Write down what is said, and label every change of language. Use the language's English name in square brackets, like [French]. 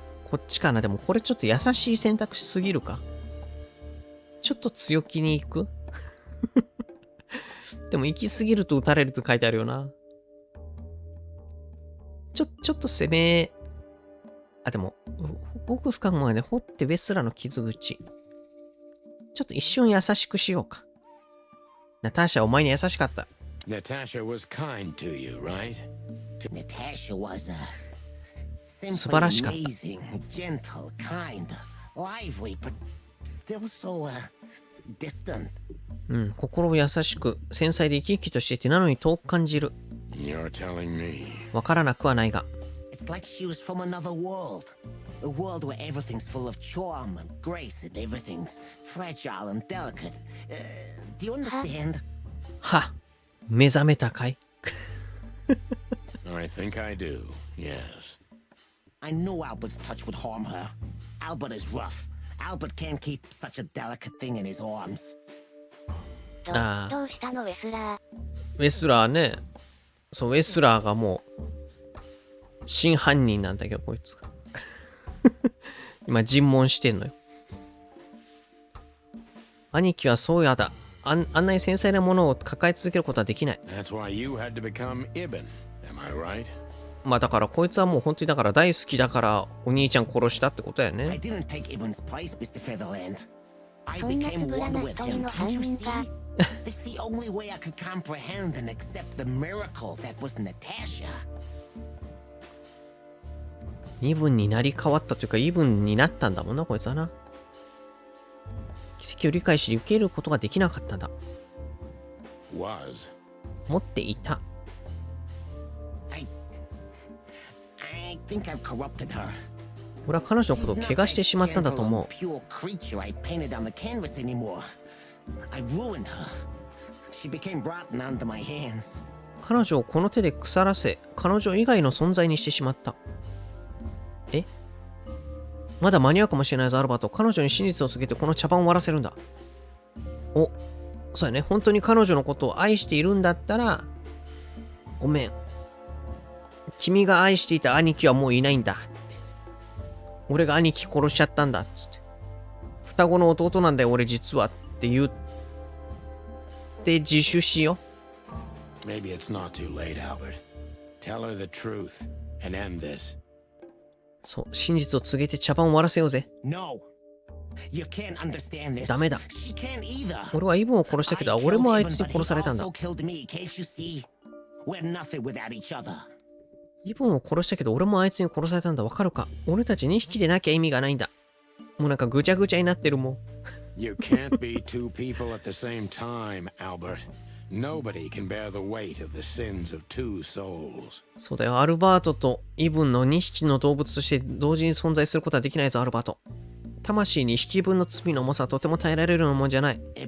[Japanese] こっちかな。でもこれちょっと優しい選択肢すぎるか。ちょっと強気に行くでも行き過ぎると撃たれると書いてあるよな。ちょっと攻め、でも、奥深くまで掘ってウェスラーの傷口。ちょっと一瞬優しくしようか。ナターシャ、お前に優しかった。 [English] Natasha was kind to you, right? Natasha was [Japanese] 素晴らしかった。 [English] amazing, gentle, kind, lively, but still so distant. [Japanese] 心優しく、繊細で生き生きとしていて、なのに遠く感じる。 [English] You're telling me. [Japanese] わからなくはないが。 [English] It's like she was from another world. A world where everything's full of charm and grace and everything's fragile and delicate. Do you understand? [Japanese] は、目覚めたかい [English] I think I do, yes. I know Albert's touch would harm her. Albert is rough. Albert can't keep such a delicate thing in his arms. [Japanese] どうしたのウェスラー。ウェスラーね。そう、ウェスラーがもう、真犯人なんだけど、こいつが。今、尋問してんのよ。兄貴はそうやだ。あんなに繊細なものを抱え続けることはできない。 [English] That's why you had to become Ibn, am I right? [Japanese] まあだからこいつはもう本当にだから大好きだからお兄ちゃん殺したってことやね。 [English] I didn't take Ibn's place, Mr. Featherland. I became one with him. Can't you see? It's the only way I could comprehend and accept the miracle that was Natasha. [Japanese] イブンになり変わったというかイブンになったんだもんな、こいつはな。奇跡を理解し受けることができなかったんだ。 [English] Was. [Japanese] 持っていた。 [English] I think I've corrupted her. [Japanese] 俺は彼女のことを怪我してしまったんだと思う。 [English] Pure creature I painted on the canvas anymore. I ruined her. She became rotten under my hands. [Japanese] 彼女をこの手で腐らせ、彼女以外の存在にしてしまった。え？まだ間に合うかもしれないぞ、アルバート。彼女に真実を告げてこの茶番を終わらせるんだ。お、そうやね。本当に彼女のことを愛しているんだったら、ごめん。君が愛していた兄貴はもういないんだって。俺が兄貴殺しちゃったんだっつって。双子の弟なんだよ、俺実はって言って自首しよう。 [English] Maybe it's not too late, Albert. Tell her the truth and end this. [Japanese] そう、真実を告げて茶番を終わらせようぜ。 [English] No. You can't understand this. [Japanese] ダメだ。 [English] She can't either. [Japanese] 俺はイブンを殺したけど、俺もあいつに殺されたんだ。 [English] Also killed me, can't you see? We're nothing without each other. [Japanese] イブンを殺したけど、俺もあいつに殺されたんだ。わかるか？俺たち2匹でなきゃ意味がないんだ。もうなんかぐちゃぐちゃになってるもん。 [English] You can't be two people at the same time, Albert. Nobody can bear the weight of the sins of two souls. [Japanese] そうだよ。アルバートとイブンの2匹の動物として同時に存在することはできないぞ、アルバート。魂に2匹分の罪の重さはとても耐えられるようなもんじゃない。